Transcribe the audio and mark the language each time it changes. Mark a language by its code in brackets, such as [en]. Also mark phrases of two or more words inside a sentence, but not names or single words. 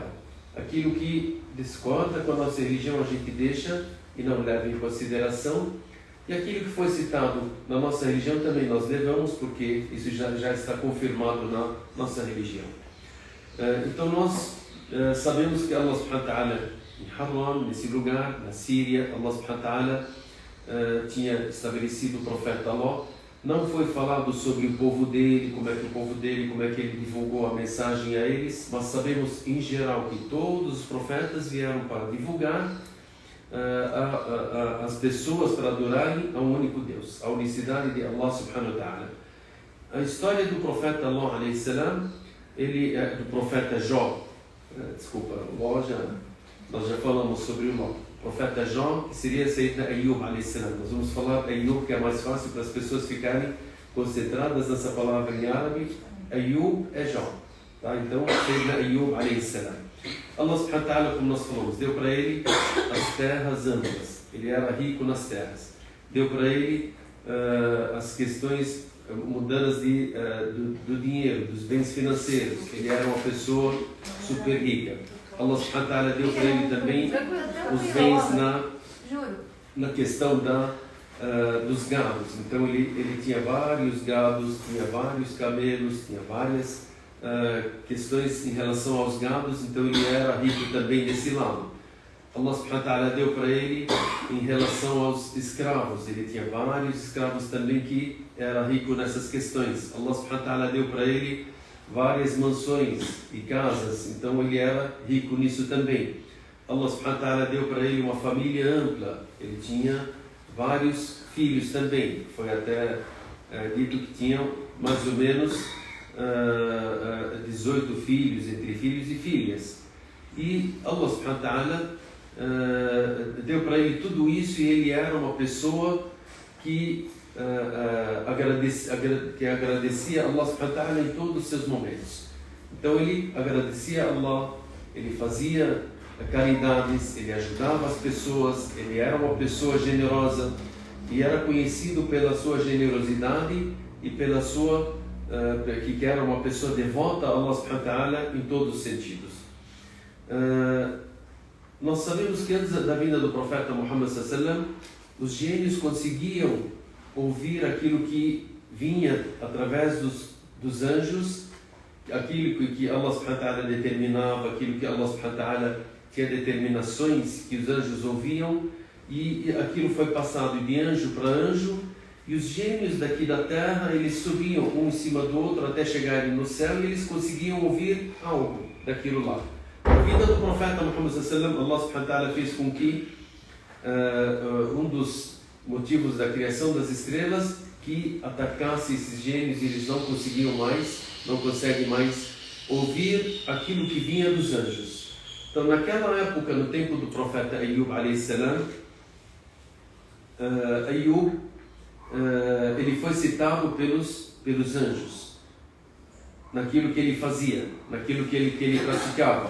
[pt] Aquilo que discorda com a nossa religião a gente deixa e não leva em consideração. E aquilo que foi citado na nossa religião também nós levamos, porque isso já está confirmado na nossa religião. Então nós sabemos que [ar] الله سبحانه وتعالى, [pt] em Haram, nesse lugar, na Síria, [ar] الله سبحانه وتعالى [pt] tinha estabelecido o profeta Allah. Não foi falado sobre o povo dele, como é que ele divulgou a mensagem a eles, mas sabemos em geral que todos os profetas vieram para divulgar as pessoas para adorarem a um único Deus, a unicidade de [ar] الله سبحانه وتعالى. [pt] A história do profeta Allah [ar] عليه السلام, [pt] do profeta Jó, nós já falamos sobre o Ló. O profeta Jó, que seria [ar] سيدنا أيوب عليه السلام. [pt] Nós vamos falar Ayub, que é mais fácil para as pessoas ficarem concentradas nessa palavra em árabe. Ayub é Jó. Tá? Então, [ar] سيدنا أيوب عليه السلام. الله سبحانه وتعالى, [pt] como nós falamos, deu para ele as terras amplas. Ele era rico nas terras. Deu para ele as questões mudanas do dinheiro, dos bens financeiros. Ele era uma pessoa super rica. [ar] الله سبحانه وتعالى [pt] deu para ele também os bens na questão dos gados. Então ele tinha vários gados, tinha vários camelos, tinha várias questões em relação aos gados, então ele era rico também desse lado. [ar] الله سبحانه وتعالى [pt] deu para ele em relação aos escravos. Ele tinha vários escravos também que era rico nessas questões. [ar] الله سبحانه وتعالى [pt] deu para ele várias mansões e casas, então ele era rico nisso também. [ar] الله سبحانه وتعالى [pt] deu para ele uma família ampla, ele tinha vários filhos também. Foi até dito que tinham mais ou menos 18 filhos, entre filhos e filhas. E [ar] الله سبحانه وتعالى [pt] deu para ele tudo isso, e ele era uma pessoa que agradecia a [ar] الله سبحانه وتعالى [pt] em todos os seus momentos. Então ele agradecia a Allah, ele fazia caridades, ele ajudava as pessoas, ele era uma pessoa generosa e era conhecido pela sua generosidade e pela sua que era uma pessoa devota a [ar] الله سبحانه وتعالى [pt] em todos os sentidos. Nós sabemos que antes da vinda do profeta Muhammad [ar] صلى الله عليه وسلم, [pt] os gênios conseguiam ouvir aquilo que vinha através dos anjos, aquilo que [ar] الله سبحانه وتعالى [pt] determinava, aquilo que [ar] الله سبحانه وتعالى [pt] tinha determinações que os anjos ouviam, e aquilo foi passado de anjo para anjo, e os gênios daqui da terra, eles subiam um em cima do outro até chegarem no céu, e eles conseguiam ouvir algo daquilo lá. A vida do profeta Muhammad [ar] صلى الله عليه وسلم, الله سبحانه وتعالى [pt] fez com que um dos motivos da criação das estrelas que atacasse esses gênios, e eles não conseguem mais ouvir aquilo que vinha dos anjos. Então naquela época, no tempo do profeta Ayub [ar] عليه السلام, [pt] Ayub ele foi citado pelos anjos naquilo que ele fazia, naquilo que ele praticava.